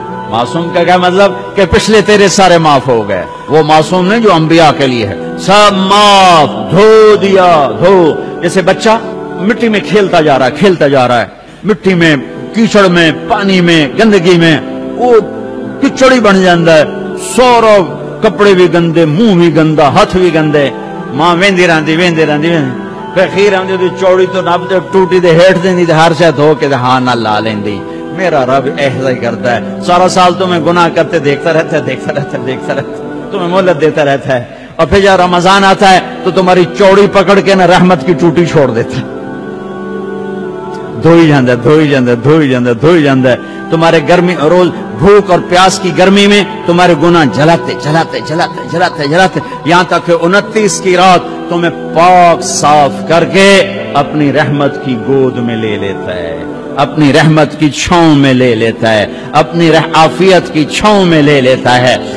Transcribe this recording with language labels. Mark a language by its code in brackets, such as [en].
[ur] معصوم کا کیا مطلب؟ کہ پچھلے تیرے سارے معاف ہو گئے. وہ معصوم نہیں جو انبیاء کے لیے ہے، سب معاف، دھو دیا، دھو. جیسے بچہ مٹی میں کھیلتا جا رہا ہے، کھیلتا جا رہا ہے، مٹی میں، کیچڑ میں، پانی میں، گندگی میں، وہ کچڑی بن جاتا ہے، سارا کپڑے بھی گندے، منہ بھی گندا، ہاتھ بھی گندے. [pa] ماں ویندی رہندی، ویندی رہندی، پھر خیر آندی دی چوڑی تو نب تے ٹوٹی دے ہیٹھ دیندی تے ہر شے دھو کے ہاں نہ لا لیندی. [ur] میرا رب ایسا ہی کرتا ہے. سارا سال تمہیں گناہ کرتے دیکھتا رہتا ہے، دیکھتا رہتا ہے، دیکھتا رہتا ہے، تمہیں مہلت دیتا رہتا ہے. اور پھر جب رمضان آتا ہے تو تمہاری چوڑی پکڑ کے نہ رحمت کی ٹوٹی چھوڑ دیتا ہے. [pa] دھوئی جاندہ ہے، دھوئی جاندہ ہے، [ur] دھوئی جاندہ ہے، دھوئی جاندہ ہے. تمہارے گرمی روز بھوک اور پیاس کی گرمی میں تمہارے گناہ جلاتے جلاتے جلاتے جلاتے جلاتے یہاں تک کہ 29 کی رات تمہیں پاک صاف کر کے اپنی رحمت کی گود میں لے لیتا ہے، اپنی رحمت کی چھاؤں میں لے لیتا ہے، اپنی عافیت کی چھاؤں میں لے لیتا ہے.